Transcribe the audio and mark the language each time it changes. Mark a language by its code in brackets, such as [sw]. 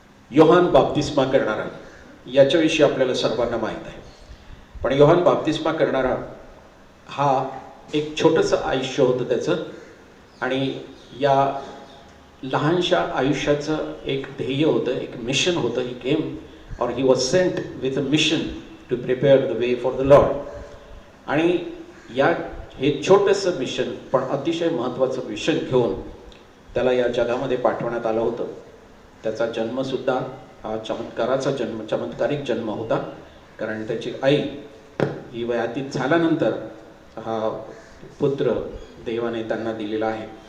[mr] योहान बाप्तिस्मा करणारा याच्याविषयी आपल्याला सर्वांना माहीत आहे. पण योहान बाप्तिस्मा करणारा हा एक छोटंसं आयुष्य होतं त्याचं, आणि या लहानशा आयुष्याचं एक ध्येय होतं, एक मिशन होतं. [en] He came और he was sent with a mission to prepare the way for the Lord. [mr] आणि हे छोटंसं मिशन पण अतिशय महत्त्वाचं मिशन घेऊन त्याला या जगामध्ये पाठवण्यात आलं होतं. त्याचा जन्मसुद्धा हा चमत्कारिक जन्म होता, कारण त्याची आई ही वयातीत झाल्यानंतर हा पुत्र देवाने त्यांना दिलेला आहे.